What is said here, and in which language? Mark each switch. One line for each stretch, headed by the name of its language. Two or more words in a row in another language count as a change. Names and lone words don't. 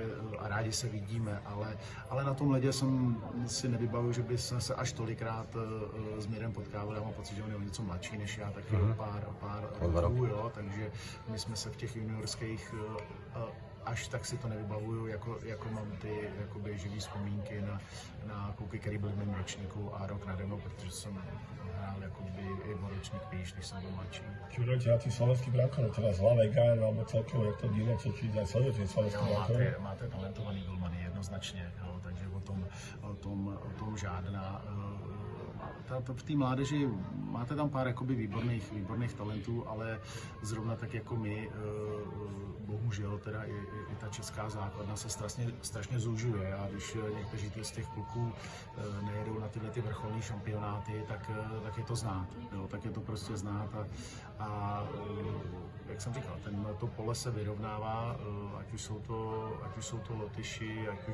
Czech: a rádi se vidíme, ale na tom ledě jsem si nevybavuji, že by jsme se až tolikrát s Mirem potkávali, já mám pocit, že on je něco mladší než já, taky pár roků, jo, takže my jsme se v těch juniorských až tak si to nevybavuju, jako mám ty jakoby živý vzpomínky na kluky, který byli v mém ročníku a rok nade mnou, protože jsem hrál jakoby i o ročník výš, když jsem byl mladší.
Slovak: Či budete na tých slovenských brankárov, teda z Hlavej Gán, alebo celkovo, jak to Dino, či aj sledujete slovenských brankárov?
Czech: Máte talentovaný golmany, jednoznačně, jo, takže o tom žádná. V té mládeži máte tam pár jakoby výborných talentů, ale zrovna tak jako my, bohužel teda i ta česká základna se strašně zužuje a když někteří z těch kluků nejedou na tyhle vrcholní šampionáty, tak je to znát, jo, tak je to prostě znát a jak jsem říkal, to pole se vyrovnává, ať už jsou to Lotyši,